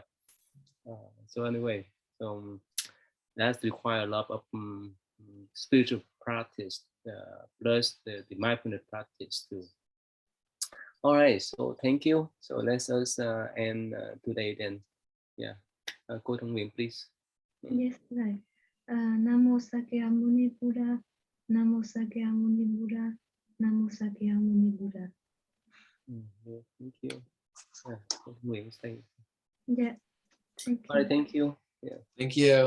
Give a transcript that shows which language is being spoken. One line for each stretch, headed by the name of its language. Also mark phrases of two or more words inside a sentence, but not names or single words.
English: So anyway, that require a lot of spiritual practice, plus the mindfulness practice too. All right, so thank you. So let's end today then. Yeah, Cô Thông Nguyễn, please. Yes, right.
Pali: Namo Sakyamuni Buddha, Namo Sakyamuni Buddha, Namo Sakyamuni Buddha.
English: Yeah, thank you. Cô Thông Nguyễn, stay. Yeah, thank you. All right, thank you. Yeah. Thank you.